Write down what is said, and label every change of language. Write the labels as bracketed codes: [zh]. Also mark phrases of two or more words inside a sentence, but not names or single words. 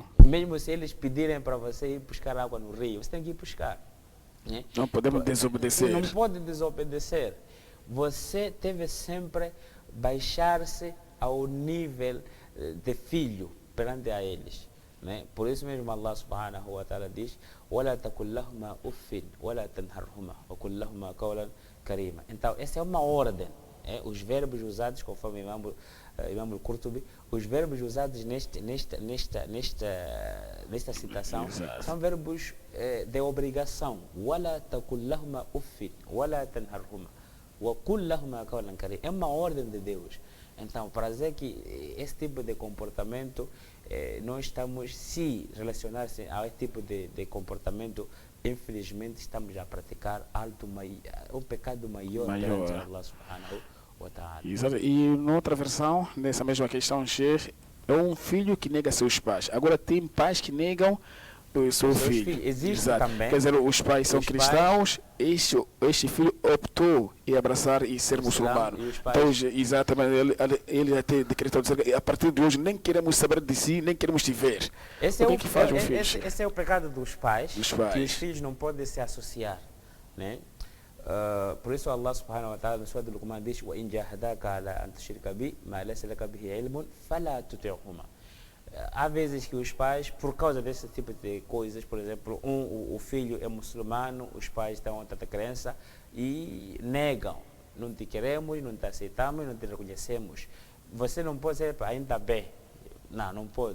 [pt] Mesmo se eles pedirem para você ir buscar água no rio, você tem que ir buscar. Né? Não podemos desobedecer. Não pode desobedecer. Você deve sempre baixar-se ao nível de filho perante a eles. Né? Por isso mesmo [ar] الله سبحانه وتعالى diz: وَلَا تَقُلْ لَهُمَا أُفٍّ وَلَا تَنْهَرْهُمَا وَقُلْ لَهُمَا قَوْلًا كَرِيمًا. [pt] Então, essa é uma ordem. Os verbos usados, conforme Imam al-Qurtubi, os verbos usados nesta citação são verbos de obrigação. [ar] وَلَا تَقُلْ لَهُمَا أُفٍّ وَلَا تَنْهَرْهُمَا وَقُلْ لَهُمَا قَوْلًا كَرِيمًا. [pt] É uma ordem de Deus. Então, para dizer que esse tipo de comportamento, nós estamos, se relacionar-se a esse tipo de comportamento, infelizmente estamos a praticar um pecado maior perante [ar] الله سبحانه وتعالى. [pt] Exato. E noutra versão, nessa mesma questão, é um filho que nega seus pais. Agora tem pais que negam o seu filho. Existe também. Quer dizer, os pais são cristãos, este filho optou em abraçar e ser muçulmano. Então, exatamente, ele até decretou dizer que a partir de hoje nem queremos saber de si, nem queremos te ver. Esse é o pecado dos pais, que os filhos não podem se associar. Né? Por isso [ar] الله سبحانه وتعالى [pt] no Surah Al-Luqman diz: [ar] وَإِنْ جَاهَدَاكَ عَلَىٰ أَنْ تُشْرِكَ بِي مَا لَيْسَ لَكَ بِهِ عِلْمٌ فَلَا تُطِعْهُمَا. [pt] Há vezes que os pais, por causa desse tipo de coisas, por exemplo, o filho é muçulmano, os pais estão outra crença e negam: não te queremos, não te aceitamos, não te reconhecemos. Você não pode ser ainda bem. Não pode.